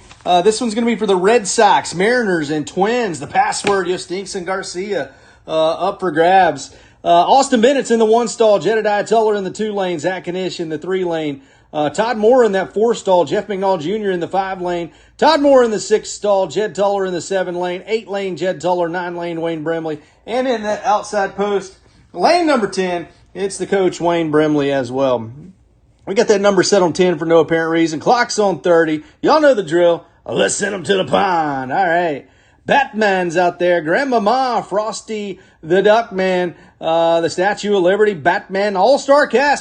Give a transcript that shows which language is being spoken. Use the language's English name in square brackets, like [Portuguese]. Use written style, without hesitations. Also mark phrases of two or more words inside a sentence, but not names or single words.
[English] This one's going to be for the Red Sox, Mariners, and Twins. The password, Yostinson Garcia, up for grabs. Austin Bennett's in the 1 stall, Jedediah Tuller in the 2 lane, Zach Kanish in the 3 lane, Todd Moore in that 4 stall, Jeff McNall Jr. in the 5 lane, Todd Moore in the 6 stall, Jed Tuller in the 7 lane, 8 lane, Jed Tuller, 9 lane, Wayne Brimley, and in that outside post, lane number 10, it's the coach, Wayne Brimley, as well. We got that number set on 10 for no apparent reason. Clock's on 30. Y'all know the drill. Let's send them to the pond. All right. Batman's out there. Grandmama, Frosty the Duckman, the Statue of Liberty, Batman, all-star cast.